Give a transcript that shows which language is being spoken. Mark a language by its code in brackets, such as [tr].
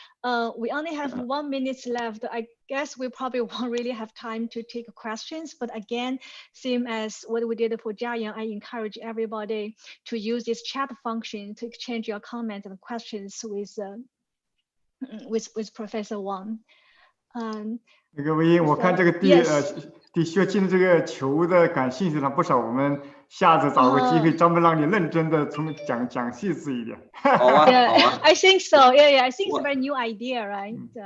[en] We only have 1 minute left. I guess we probably won't really have time to take questions, but again, same as what we did for Jayang, I encourage everybody to use this chat function to exchange your comments and questions with Professor Wang. [zh] 那个魏英，我看这个对学期的这个球的感兴趣的不少，我们下次找个机会专门让你认真的讲细致一点。好啊， yeah, 好啊。 [en] I think so. Yeah, I think it's a very new idea, right?